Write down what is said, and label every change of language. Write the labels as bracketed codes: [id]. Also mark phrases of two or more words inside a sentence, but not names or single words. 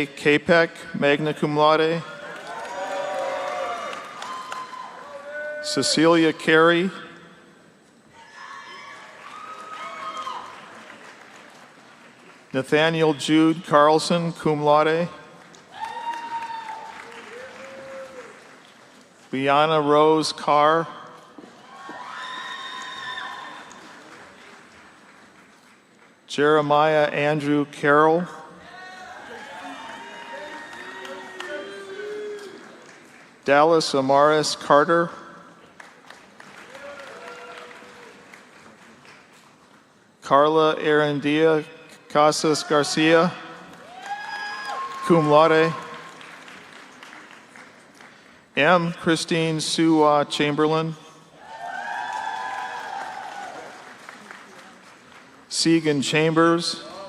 [en] Capek, [la] magna cum laude. [en] Cecilia Carey. Nathaniel Jude Carlson, [la] cum laude. [en] Liana Rose Carr. Jeremiah Andrew Carroll. Dallas Amaris Carter. Carla Arandia Casas Garcia, [la] cum laude. [en] M. Christine Sue Chamberlain. Segan Chambers.